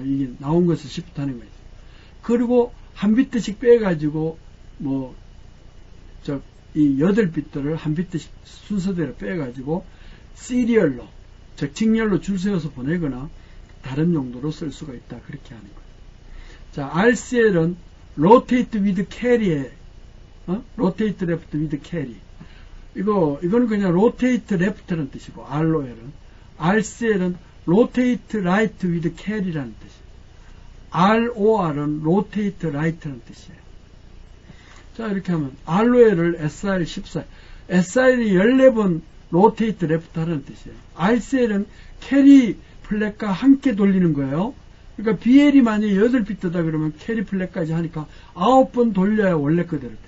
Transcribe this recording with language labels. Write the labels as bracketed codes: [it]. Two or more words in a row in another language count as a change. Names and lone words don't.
[ko] 이게 나온 것을 시프트 하는 거죠. 그리고 한 비트씩 빼가지고 이 8비트를 한 비트씩 순서대로 빼가지고 시리얼로, 즉 직렬로 줄 세워서 보내거나 다른 용도로 쓸 수가 있다. 그렇게 하는 거예요. 자, RCL은 [en] rotate with carry, rotate left with carry. [ko] 이거는 그냥 [en] rotate left [ko] 라는 뜻이고, ROL은. RCL은 [en] rotate right with carry [ko] 라는 뜻이에요. ROR은 [en] rotate right [ko] 라는 뜻이에요. 자, 이렇게 하면 ROL을 SR 14, SR이 14번 [en] rotate left [ko] 하는 뜻이에요. RCL은 carry 플랫과 함께 돌리는 거예요. 그러니까 BL이 만약에 8비트다 그러면 캐리 플랫까지 하니까 9번 돌려야 원래 그대로 돼.